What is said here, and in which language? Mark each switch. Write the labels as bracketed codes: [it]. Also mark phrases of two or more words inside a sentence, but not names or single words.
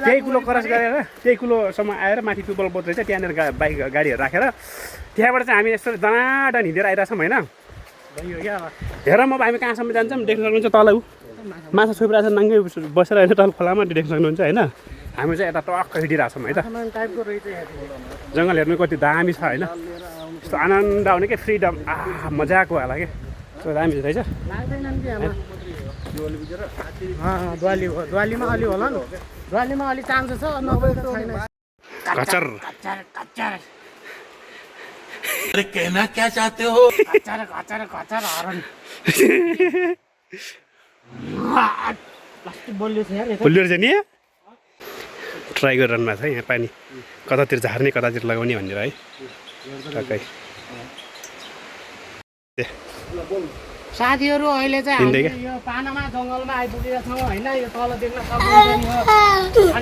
[ne] त्यही कुलो क्रस गरेर त्यही कुलोसम्म आएर माथि पिपल बोट रहेछ त्यहाँनिर बाइक गाडीहरू राखेर त्यहाँबाट चाहिँ हामी यस्तो दनादन हिँडेर आइरहेछौँ होइन हेर म हामी कहाँसम्म जान्छौँ देख्न सक्नुहुन्छ तल ऊ माछा छोपिरहेको छ नाङ्गै बसेर होइन तल खोलामा देख्न सक्नुहुन्छ होइन हामी चाहिँ यता टक्क हिँडिरहेछौँ है त जङ्गल हेर्नु कति दामी छ होइन यस्तो आनन्द आउने क्या फ्रिडम मजाको होला क्या यस्तो दामी रहेछ द्वालीमा अलि होला नि द्वालीमा अलि चान्स छ नभए त छैन कचर [hi] अरे कहना क्या चाहते हो [ne] खचर हरन बोल्यो छ यार फुल्यो रहेछ नि ट्राई गरिरहनु भएको छ यहाँ पानी कतातिर झार्ने कतातिर लगाउने भनेर है टक्कै साथीहरू अहिले चाहिँ हामी यो पानामा जङ्गलमा आइपुगेका छौँ होइन यो तल देख्न सक्नुहुन्छ यो